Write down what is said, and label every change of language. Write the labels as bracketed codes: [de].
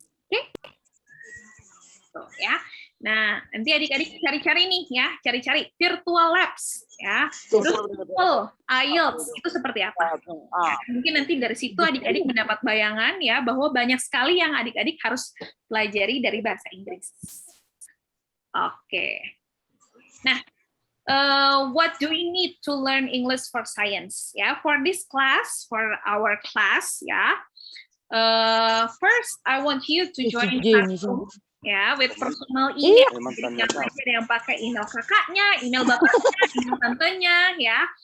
[id] Oke? Tuh, ya. Nah, nanti adik-adik cari-cari nih ya, cari-cari virtual labs ya. Terus IELTS itu seperti apa? Ya, mungkin nanti dari situ adik-adik mendapat bayangan ya bahwa banyak sekali yang adik-adik harus pelajari dari bahasa Inggris. Oke. [en] Nah, what do we need to learn English for science? Ya, for this class, for our class, ya. First, I want you to join Classroom, ya, with personal email. [id] Jadi jangan ada yang pakai email kakaknya, email bapaknya, email tantenya, ya.